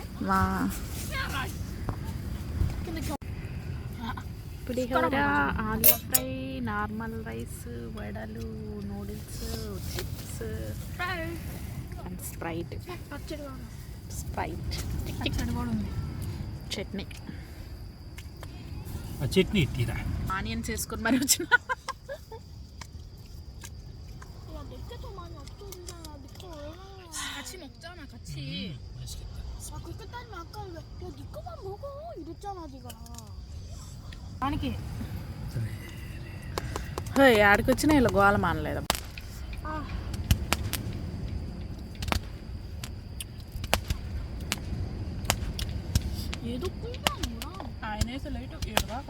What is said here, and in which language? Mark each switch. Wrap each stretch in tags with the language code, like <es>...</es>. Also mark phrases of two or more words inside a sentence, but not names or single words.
<te>మా పులిహోర, ఆలు ఫ్రై,</te> <en>normal rice,</en> <te>వడలు, నూడిల్స్,</te> <en>chips and Sprite.</en> <te>చట్నీ చట్నీ ఇట్టిరా ఆనియన్స్ వేసుకొని మరి వచ్చిన.</te> <ko>같이 먹잖아 같이. 아 그렇게 따지면 아까 야 니 거만 먹어 이랬잖아 니가.</ko> <te>దానికి ఆడికి వచ్చినా ఇలా గోల మానలేదు. ఏదో ఆయన వేసే లైట్ ఏడదాకా</te>